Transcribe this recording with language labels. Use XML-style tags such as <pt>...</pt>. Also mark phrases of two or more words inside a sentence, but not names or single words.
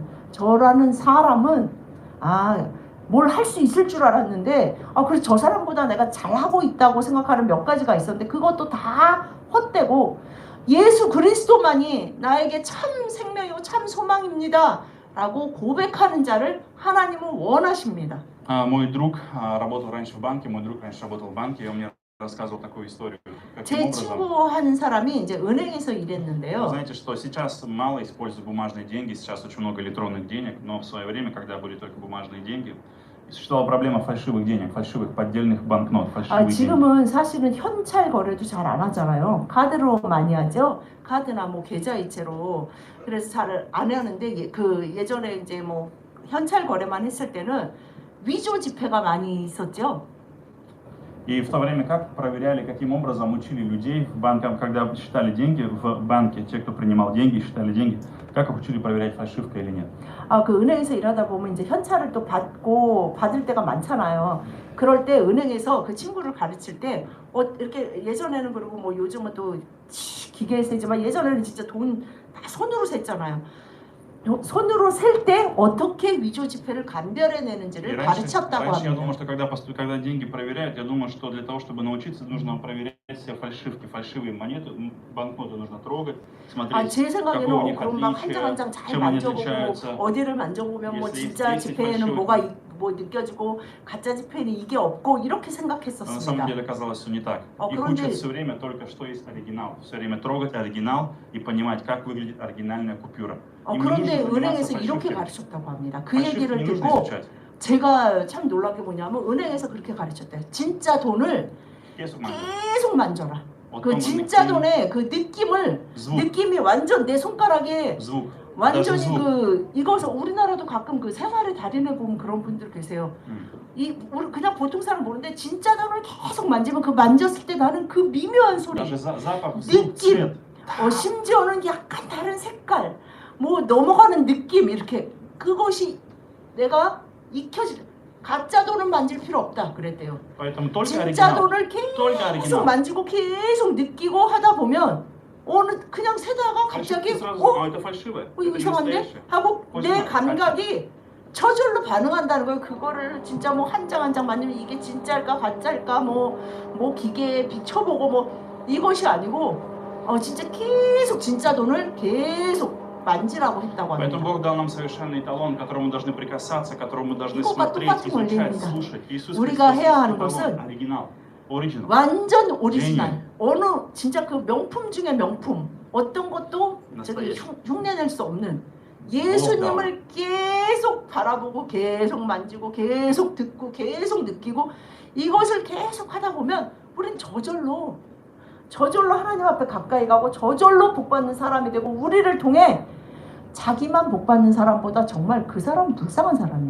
<ko>저라는 사람은 뭘 할 수 있을 줄 알았는데 그래서 저 사람보다 내가 잘하고 있다고 생각하는 몇 가지가 있었는데 그것도 다 헛되고 예수 그리스도만이 나에게 참 생명이고 참 소망입니다 라고 고백하는 자를 하나님은 원하십니다.</ko> <ru>Мой друг работал раньше в банке, мой друг раньше работал в банке, и он мне рассказывал такую историю. Каким</ru> <ko>제</ko> <ru>образом?</ru> <ko>친구 한 사람이 이제 은행에서</ko> <ru>Вы</ru> <ko>일했는데요.</ko> <ru>знаете, что сейчас мало используют бумажные деньги, сейчас очень много электронных денег, но в свое время, когда были только бумажные деньги, существовала проблема фальшивых денег, фальшивых поддельных банкнот, фальшивых денег.</ru> <ko>지금은 사실은 현찰 거래도 잘 안 하잖아요. 카드로 많이 하죠. 카드나 뭐 계좌이체로. 그래서 잘 안 하는데 그 예전에 이제 뭐 현찰 거래만 했을 때는 위조 지폐가 많이 있었죠.</ko> <ru>И в то время как проверяли, каким образом учили людей в банках, когда считали деньги в банке, те, кто принимал деньги, считали деньги, как их учили проверять, фальшивка или нет.</ru> <ko>그 은행에서 일하다 보면 이제 현찰을 또 받을 때가 많잖아요. 그럴 때 은행에서 그 친구를 가르칠 때 이렇게 예전에는 그리고 뭐 요즘은 또 기계에서 세지만 예전에는 진짜 돈 다 손으로 셌잖아요. 손으로 셀 때 어떻게 위조 지폐를 감별해내는지를 가르쳤다고</ko> <ru>раньше я</ru> <ko>합니다.</ko> <ru>думал, что когда деньги проверяют, я думал, что для того, чтобы научиться, нужно проверять все фальшивки, фальшивые монеты, банкноты нужно трогать, смотреть,</ru> <ko>제 생각에는</ko> <ru>какое у них</ru> <ko>그럼 막 한 장 한 장</ko> <ru>отличие,</ru> <ko>잘</ko> <ru>чем они</ru> <ko>만져보고</ko> <ru>отличаются.</ru> <ko>어디를 만져보면 뭐</ko> <ru>Если</ru> <ko>진짜</ko> <ru>есть</ru> <ko>지폐에는</ko> <ru>фальшивые-</ru> <ko>뭐가 뭐 느껴지고 가짜 지폐는 이게 없고 이렇게</ko> <ru>Но на самом</ru> <ko>생각했었습니다.</ko> <ru>деле оказалось все не так. Их</ru> <ko>그런데-</ko> <ru>учат все время только, что есть оригинал. Все время трогать оригинал и понимать, как выглядит оригинальная купюра. Им не</ru> <ko>그런데</ko> <ru>нужно</ru> <ko>은행에서</ko> <ru>заниматься</ru> <ko>이렇게</ko> <ru>фальшивками.</ru> <ko>가르쳤다고 합니다. 그</ko> <ru>Фальшивки</ru> <ko>얘기를</ko> <ru>не нужно</ru> <ko>듣고</ko> <ru>изучать.</ru> <ko>제가 참 놀란 게 뭐냐면 은행에서 그렇게 가르쳤대요. 진짜 돈을 계속 만져. 계속 만져라. 어떤 그 건 진짜 느낌, 돈의 그 느낌을</ko> <ru>звук,</ru> <ko>느낌이 완전 내 손가락에</ko> <ru>звук.</ru> <ko>완전히</ko> <ru>звук.</ru> <ko>그 이거서 우리나라도 가끔 그 생활의 달인을 보면 그런 분들 계세요. 우리 그냥 보통 사람 모르는데 진짜 돈을 계속 만지면 그 만졌을 때 나는 그 미묘한 소리,</ko> <ru>Даже запах, звук,</ru> <ko>느낌,</ko> <ru>цвет.</ru> <ko>심지어는 약간 다른 색깔, 뭐 넘어가는 느낌 이렇게 그것이 내가 익혀지. 가짜 돈은 만질 필요 없다 그랬대요.</ko> <ru>Поэтому только</ru> <ko>진짜</ko> <ru>оригинал.</ru> <ko>돈을</ko> <ru>Только</ru> <ko>계속</ko> <ru>оригинал.</ru> <ko>만지고 계속 느끼고 하다 보면 그냥 세다가 갑자기</ko> <ru>Фальшивки сразу, это фальшивое.</ru> <ko>이거</ko> <ru>Это не</ru> <ko>이상한데?</ko> <ru>настоящее.</ru> <ko>하고 거짓말, 내 감각이 저절로 반응한다는 거예요. 그거를 진짜 뭐 한 장 한 장 만지면 이게 진짜일까 가짜일까 뭐 기계에 비춰보고 뭐 이것이 아니고 진짜 계속 진짜 돈을 계속 만지라고 했다고</ko> <ru>Поэтому</ru> <ko>합니다.</ko> <ru>Бог дал нам совершенный эталон, к которому мы должны прикасаться, к которому мы должны</ru> <ko>이것과</ko> <ru>смотреть,</ru> <ko>똑같은</ko> <ru>изучать,</ru> <ko>원리입니다.</ko> <ru>слушать. Иисус</ru> <ko>우리가</ko> <ru>Христос</ru> <ko>해야</ko> <ru>есть</ru> <ko>하는</ko> <ru>эталон,</ru> <ko>것은</ko> <ru>оригинал, original.</ru> <ko>완전 오리지널. 어느 진짜 그 명품 중에 명품. 어떤 것도 저기 흉내낼 수 없는 예수님을 계속 바라보고 계속 만지고 계속 듣고 계속 느끼고 이것을 계속 하다 보면 우린 저절로 하나님 앞에 가까이 가고 저절로 복받는 사람이 되고 우리를 통해 자기만 복받는 사람보다 정말 그 사람은 불쌍한 사람이에요.</ko>